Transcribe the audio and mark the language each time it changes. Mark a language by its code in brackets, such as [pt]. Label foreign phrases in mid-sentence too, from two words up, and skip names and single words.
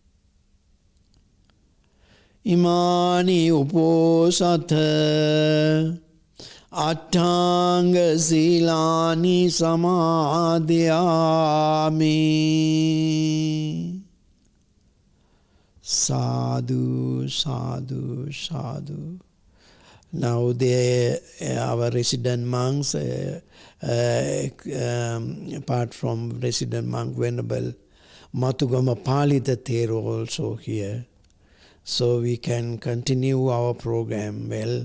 [pi] Imani uposatha Attanga silani samadhiyami. Sadhu, sadhu, sadhu. [en] Now our resident monks, apart from resident monk Venerable Matugama Palita Thero also here. So we can continue our program well.